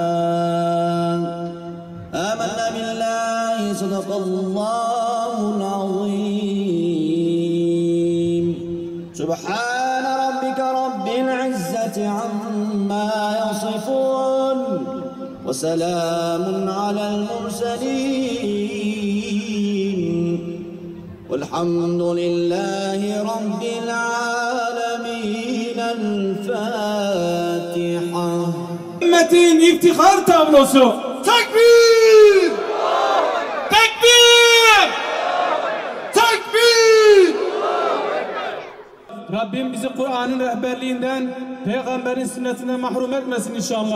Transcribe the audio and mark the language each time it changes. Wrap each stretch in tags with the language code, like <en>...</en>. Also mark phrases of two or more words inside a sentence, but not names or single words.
<ar>آمنا بالله صدق الله العظيم سبحان ربك رب العزة عما يصفون وسلام على المرسلين والحمد لله رب العالمين الفاتحة.</ar> <tr>Ümmetin iftihar tablosu. Tekbir! Tekbir! Tekbir! Rabbim bizi Kur'an'ın rehberliğinden, Peygamberin sünnetinden mahrum etmesin inşallah.</tr>